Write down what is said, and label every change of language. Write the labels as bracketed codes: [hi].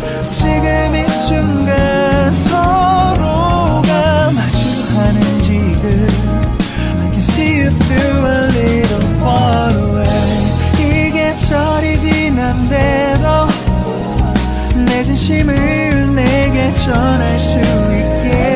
[ko] 지금 이 순간 서로가 마주하는 지금. [en] I can see you through a little far away. [ko] 이게 철이 지난데도 내 진심을 내게 전할 수 있게.